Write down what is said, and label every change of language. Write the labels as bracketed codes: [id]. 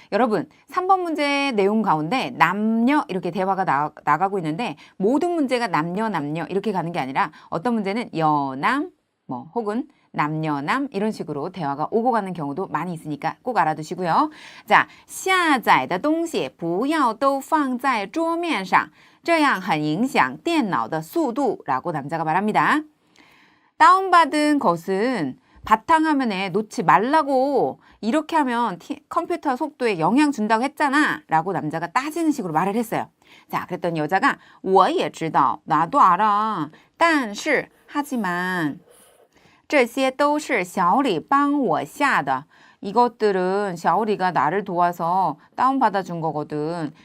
[ko] 여러분, 3번 문제 내용 가운데 남녀 이렇게 대화가 나가고 있는데 모든 문제가 남녀 이렇게 가는 게 아니라 어떤 문제는 여남 뭐 혹은 남녀남 이런 식으로 대화가 오고 가는 경우도 많이 있으니까 꼭 알아두시고요. [zh] 자, 下载的东西不要都放在桌面上，这样很影响电脑的速度 [ko] 라고 남자가 말합니다. 다운받은 것은 바탕화면에 놓지 말라고 이렇게 하면 컴퓨터 속도에 영향 준다고 했잖아 라고 남자가 따지는 식으로 말을 했어요. 자, 그랬더니 여자가 [zh] 我也知道 [ko] 나도 알아 [zh] 但是 [ko] 하지만 [zh] 这些都是小李帮我下的 [ko] 이것들은 샤오리가 나를 도와서 다운받아 준 거거든.